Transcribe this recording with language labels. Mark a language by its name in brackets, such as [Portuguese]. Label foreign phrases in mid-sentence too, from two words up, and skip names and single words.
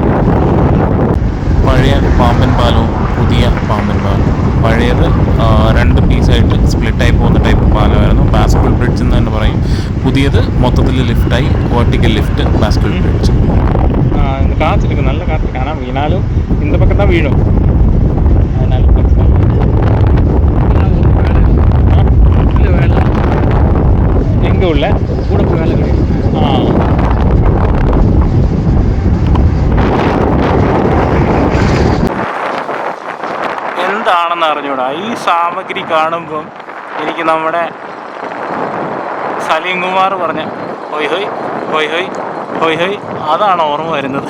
[Malayalam] പഴയ പാമ്പൻ പാലവും പുതിയ പാമ്പൻ പാലവും. പഴയത് 2 പീസായിട്ട് സ്പ്ലിറ്റായി പോകുന്ന ടൈപ്പ് പാലമായിരുന്നു. [English] bascule bridge [Malayalam] എന്ന് തന്നെ പറയും. പുതിയത് മൊത്തത്തിൽ ലിഫ്റ്റായി [English] vertical lift bascule bridge. [Malayalam] കാറ്റെടുക്കും, നല്ല കാറ്റ് കാണാൻ. വീണാലും [Tamil] இந்த பக்கம் தான் வீழும். அதனால எங்கே உள்ள கூட போய் வேலை கிடையாது. [Malayalam] എന്താണെന്ന് അറിഞ്ഞൂടാ. ഈ സാമഗ്രി കാണുമ്പം എനിക്ക് നമ്മുടെ സലീം കുമാർ പറഞ്ഞ ഹോയ് ഹോയ് ഹോയ് ഹോയ് ഹോയ് ഹോയ് അതാണ് ഓർമ്മ വരുന്നത്.